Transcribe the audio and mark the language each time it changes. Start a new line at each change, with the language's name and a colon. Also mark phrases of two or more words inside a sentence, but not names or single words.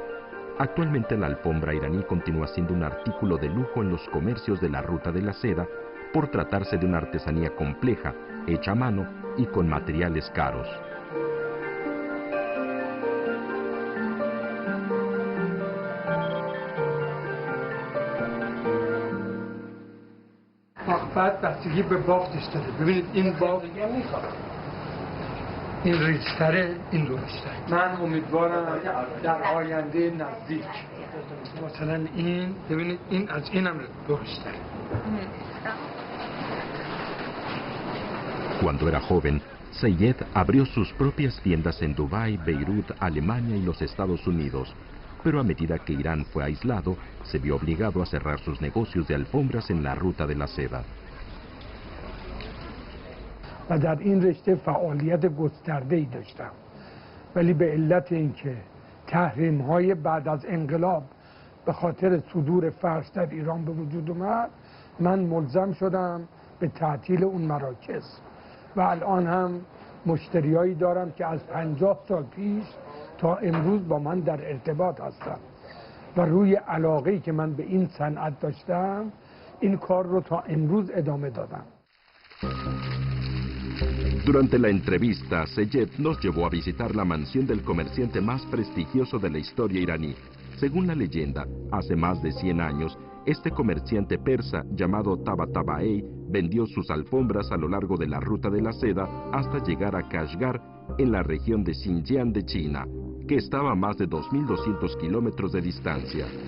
Spanish: Actualmente la alfombra iraní continúa siendo un artículo de lujo en los comercios de la ruta de la seda por tratarse de una artesanía compleja, hecha a mano y con materiales caros.
Persian: بعد بستگی به بافتش داره. ببینید این بافت این ریزتره، این درشتره. من امیدوارم در آینده نزدیک مثلا این ببینید این از اینم درشتره.
Spanish: Cuando era joven, Seyed abrió sus propias tiendas en Dubái, Beirut, Alemania y los Estados Unidos, pero a medida que Irán fue aislado, se vio obligado a cerrar sus negocios de alfombras en la ruta de la seda.
Persian: و در این رشته فعالیت گسترده‌ای داشتم، ولی به علت اینکه تحریم‌های بعد از انقلاب به خاطر صدور فرش در ایران به وجود اومد، من ملزم شدم به تعطیل اون مراکز و الان هم مشتریایی دارم که از 50 سال پیش تا امروز با من در ارتباط هستن و روی علاقه‌ای که من به این صنعت داشتم این کار رو تا امروز ادامه دادم.
Spanish: Durante la entrevista, Seyed nos llevó a visitar la mansión del comerciante más prestigioso de la historia iraní. Según la leyenda, hace más de 100 años, este comerciante persa llamado Tabatabai vendió sus alfombras a lo largo de la ruta de la seda hasta llegar a Kashgar, en la región de Xinjiang de China, que estaba a más de 2.200 kilómetros de distancia.